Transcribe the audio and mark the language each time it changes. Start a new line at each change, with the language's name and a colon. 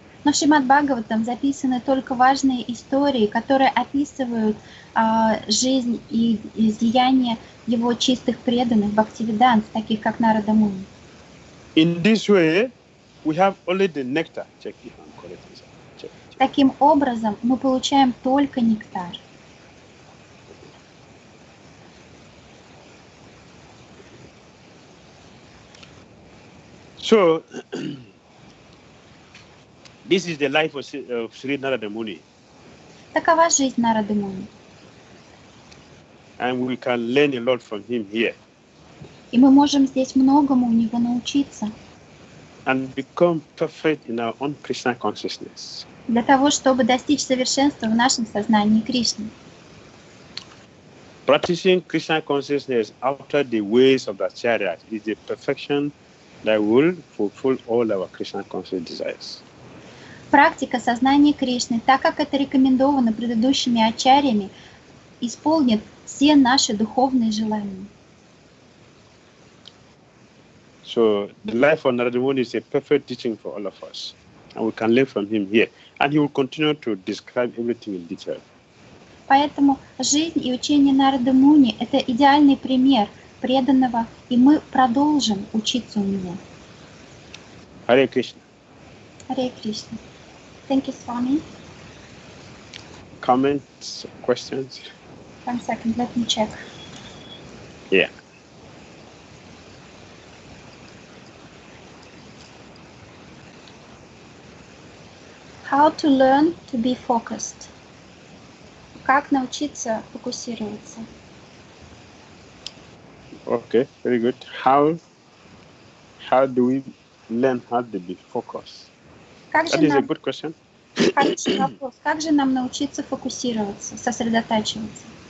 Russian: Но в Шримад Бхагаватам записаны только важные истории, которые описывают жизнь и деяния его чистых преданных Бхактивидант, таких как Нарада Муни.
English: In this way, we have only the nectar. Check if I'm correct. Check.
Russian: Таким образом, мы получаем только нектар.
English: So, this is the life of Sri Narada Muni.
Russian: Такова жизнь Нарады Муни.
English: And we can learn a lot from him here.
Russian: И мы можем здесь многому у него научиться.
English: and become perfect in our own Krishna consciousness.
Russian: Для того, чтобы достичь совершенства в нашем сознании Кришны.
English: Practicing Krishna consciousness after the ways of the Acharya is the perfection that will fulfill all our Krishna conscious desires.
Russian: Практика сознания Кришны, так как это рекомендовано предыдущими ачарьями, исполнит все наши духовные желания.
English: So the life of Narada Muni is a perfect teaching for all of us, and we can learn from him here. And he will continue to describe everything in detail.
Russian: Поэтому жизнь и учение Нарады Муни – это идеальный пример преданного, и мы продолжим учиться у него.
English: Hare Krishna.
Russian: Харе Кришна.
English: Thank you, Swami. Comments, questions? 1 second, let me check. Yeah. How to learn to be focused?
Russian: Как научиться фокусироваться?
English: Okay, very good. How do we learn how to be focused? That is a good question.
Russian: Хороший вопрос. Как же нам научиться фокусироваться, сосредотачиваться?